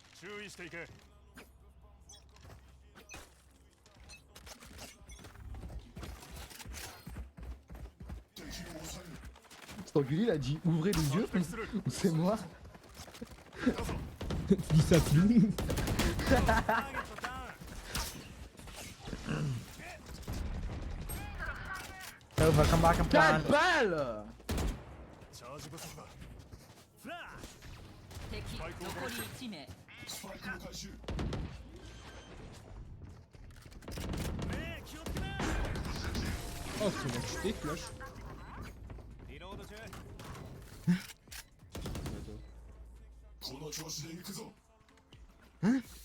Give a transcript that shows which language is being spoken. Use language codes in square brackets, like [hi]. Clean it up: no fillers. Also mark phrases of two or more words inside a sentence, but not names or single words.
[fr] Cet enculé il a dit ouvrez les yeux. C'est moi. Tu dis ça plus. [en] Over, come back and 4 plant. [fr] balles. [ja] 敵残り1名 Oh [fr] Oh, c'est bon, je t'ai flash. Hein?